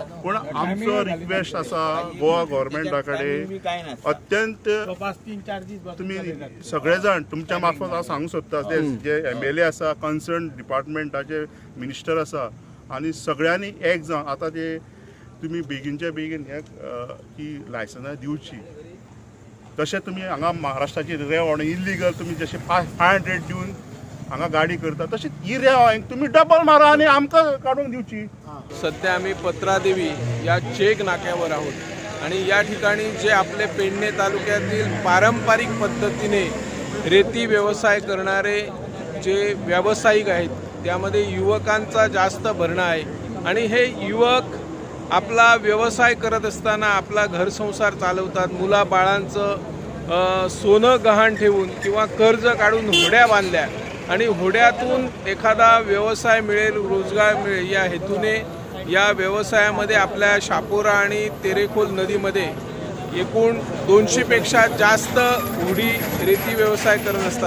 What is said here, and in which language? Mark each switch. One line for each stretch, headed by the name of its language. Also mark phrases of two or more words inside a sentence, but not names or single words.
Konkani: पूण आमचो रिक्वेस्ट आसा गोवा गव्हर्मेंटा कडेन, अत्यंत तुम्ही सगळे जाण तुमच्या मार्फत हांव सांगूंक सोदता, जे MLA आसा, कन्सर्न डिपार्टमेंटाचे मिनिस्टर आसा, आनी सगळ्यांनी एक जावन आतां ते तुम्ही बेगीनच्या बेगीन हे की लायसन्सां दिवची. तशें तुमी हांगा महाराष्ट्राची रेंव आनी इल्लिगल तुमी जशें 500 दिवन हांगा गाडी करता, तशीच ही रेंव तुमी डबल मारा आनी आमकां काडून दिवची.
Marathi: सध्या आम्ही पत्रादेवी या चेक नाक्यावर आहोत आणि या ठिकाणी जे आपले पेडणे तालुक्यातील पारंपरिक पद्धतीने रेती व्यवसाय करणारे जे व्यावसायिक आहेत, त्यामध्ये युवकांचा जास्त भरणा आहे. आणि हे युवक आपला व्यवसाय करत असताना आपला घर संसार चालवतात, मुलाबाळांचं सोनं गहाण ठेवून किंवा कर्ज काढून होड्या बांधल्या, आणि होड्यातून एखादा व्यवसाय मिळेल, रोजगार मिळेल या हेतूने या व्यवसायामध्ये आपल्या शापोरा आणि तेरेखोल नदीमध्ये एकूण 200 पेक्षा जास्त होडी रेती व्यवसाय करत असतात.